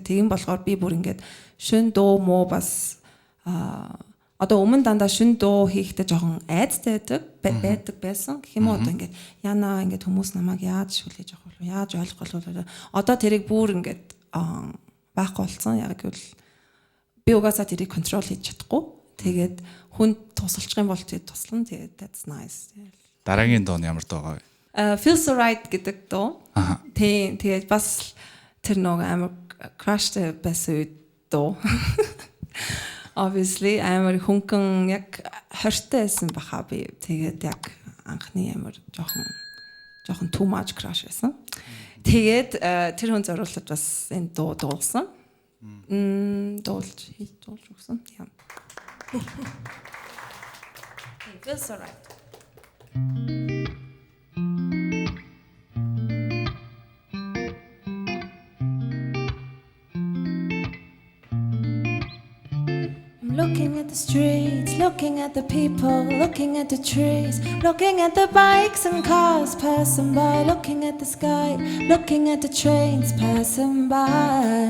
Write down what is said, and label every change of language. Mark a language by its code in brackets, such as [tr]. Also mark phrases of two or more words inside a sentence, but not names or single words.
[mn] Тийм болохоор би бүр ингээд шин дуу муу бас одоо өмнө дандаа шин дуу хийхдээ жоохон айцтай байдаг байсан. Гэх юм уу одоо ингээд яна ингээд хүмүүс намайг яаж хүлээж авах вэ? Яаж ойлгох вэ? Одоо тэрийг бүр ингээд байхгүй болсон. Яг гэвэл би угаасаа тэрийг контрол хийж чадахгүй. Тэгээд хүнд тусалчих юм бол тэгээд туслана. Тэгээд [en] that's nice. [mn] Дараагийн дуу нь ямар дуу вэ? Feels so right гэдэг дуу. Тэгээд бас тэр нэг амар crush байсан дуу. Obviously амар хөнгөн яг 20-тай байсан баха би. Тэгээд яг анхны амар жоохон [en] too much crush [mn] байсан. Тэгээд тэр хүн зориулаад бас энэ дуу дуулсан. Дуулж өгсөн. Яа. [en] Feels so right. Looking at the streets, looking at the people, looking at the trees, looking at the bikes and cars passing by, looking at the sky, looking at the trains passing by.